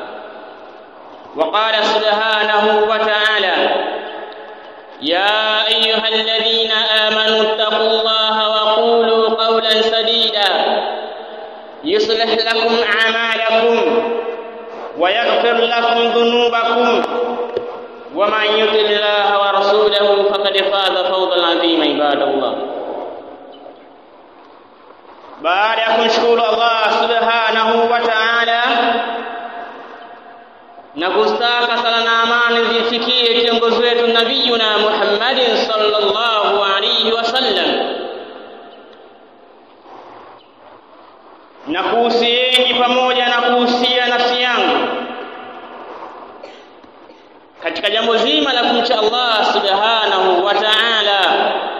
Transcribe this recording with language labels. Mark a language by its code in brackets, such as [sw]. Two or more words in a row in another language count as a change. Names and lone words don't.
[ar] وقال سبحانه وتعالى: يا أيها الذين آمنوا اتقوا الله وقولوا قولا سديدا يصلح لكم أعمالكم ويغفر لكم ذنوبكم ومن يطع الله ورسوله فقد فاز فوزا عظيما. عباد الله، [sw] baada ya kumshukuru Allah [ar] سبحانه وتعالى [sw] na kustaka sala na amani zifikie kiongozi wetu [ar] نبينا محمد صلى الله عليه وسلم, [sw] na kuhusieni pamoja na kuhusia nafsi yangu katika jambo zima la kumcha Allah [ar] سبحانه وتعالى.